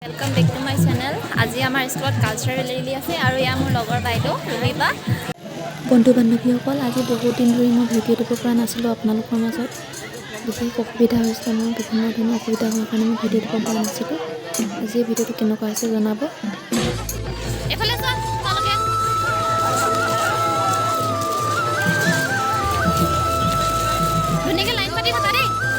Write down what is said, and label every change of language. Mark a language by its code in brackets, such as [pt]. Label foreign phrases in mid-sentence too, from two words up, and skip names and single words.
[en] welcome back to my channel. [as] আজি আমাৰ [en] school cultural rally [as] আছে আৰু য়া মোৰ লগৰ বাইদেউ ৰুমিবা। বন্ধু বান্ধৱীসকল আজি বহুত দিন ধৰি মই ভিডিঅ' দিব পৰা নাছিলোঁ আপোনালোকৰ মাজত। বিশেষ অসুবিধা হৈছিলে, মোৰ বিভিন্ন ধৰণৰ অসুবিধা হোৱাৰ কাৰণে মই ভিডিঅ' দিব পৰা নাছিলোঁ। আজি এই ভিডিঅ'টো কেনেকুৱা হৈছে জনাব। এফালে চোৱা তোমালোকে। ধুনীয়াকৈ লাইন পাতি থাকা দেই।